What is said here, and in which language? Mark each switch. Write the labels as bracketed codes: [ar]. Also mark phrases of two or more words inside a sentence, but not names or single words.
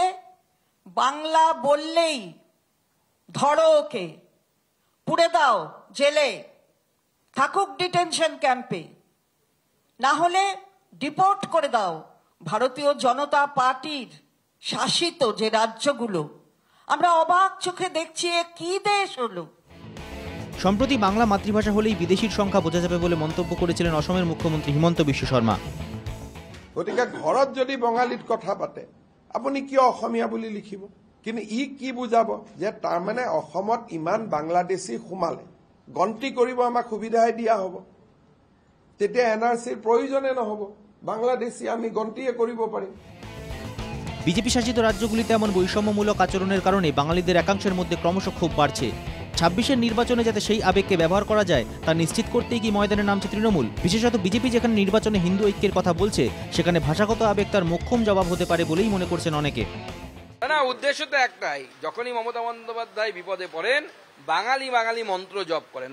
[bn] বাংলা বললেই ধরো ওকে, পুড়ে দাও জেলে, থাকুক [en] detention camp, [bn] না হলে ডিপোর্ট করে দাও। ভারতীয় জনতা পার্টির শাসিত যে রাজ্যগুলো, আমরা অবাক চোখে দেখছি, কি দেশ হলো। সম্প্রতি বাংলা মাতৃভাষা হলেই বিদেশির সংখ্যা বোঝা যাবে বলে মন্তব্য করেছিলেন অসমের মুখ্যমন্ত্রী হিমন্ত বিশ্ব শর্মা। [as] গতিকে ঘৰত যদি বঙালীত কথা পাতে, আপুনি কিয় অসমীয়া বুলি লিখিব? কিন্তু ই কি বুজাব যে তাৰমানে অসমত ইমান বাংলাদেশী সোমালে গন্তি কৰিব আমাক সুবিধাই দিয়া হ'ব, তেতিয়া এনআৰচিৰ প্ৰয়োজনে নহ'ব, বাংলাদেশী আমি গন্তিয়ে কৰিব পাৰিম। [bn] বিজেপি শাসিত রাজ্যগুলিতে এমন বৈষম্যমূলক আচরণের কারণে বাঙালিদের একাংশের মধ্যে ক্রমশ ক্ষোভ বাড়ছে। 26-এর নির্বাচনে যাতে সেই আবেগকে ব্যবহার করা যায় তা নিশ্চিত করতেই কি ময়দানে নামছে তৃণমূল? বিশেষত বিজেপি যেখানে নির্বাচনে হিন্দু ঐক্যের কথা বলছে, সেখানে ভাষাগত আবেগ তার মোক্ষম জবাব হতে পারে বলেই মনে করছেন অনেকে। না, উদ্দেশ্য তো একটাই, যখনই মমতা বন্দ্যোপাধ্যায় বিপদে পড়েন বাঙালি বাঙালি মন্ত্র জপ করেন।